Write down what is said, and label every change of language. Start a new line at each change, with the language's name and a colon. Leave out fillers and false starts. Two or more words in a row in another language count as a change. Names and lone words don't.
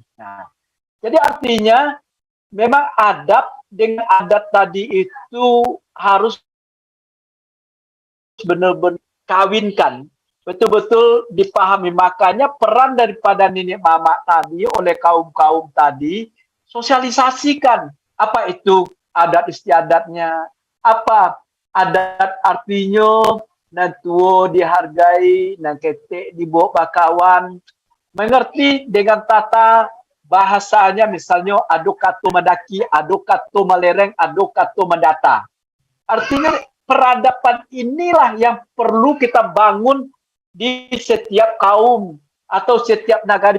Indonesian: Nah, jadi artinya memang adab dengan adat tadi itu harus benar-benar kawinkan, betul-betul dipahami. Makanya peran daripada nenek mama tadi oleh kaum-kaum tadi, sosialisasikan apa itu adat istiadatnya, apa adat artinya,
Minangkabau: nan tuo dihargai, nan ketek dibawa bakawan,
Indonesian: mengerti dengan tata bahasanya, misalnya
Minangkabau: adokato madaki, adokato malereng, adokato mendata.
Indonesian: Artinya peradaban inilah yang perlu kita bangun di setiap kaum atau setiap nagari.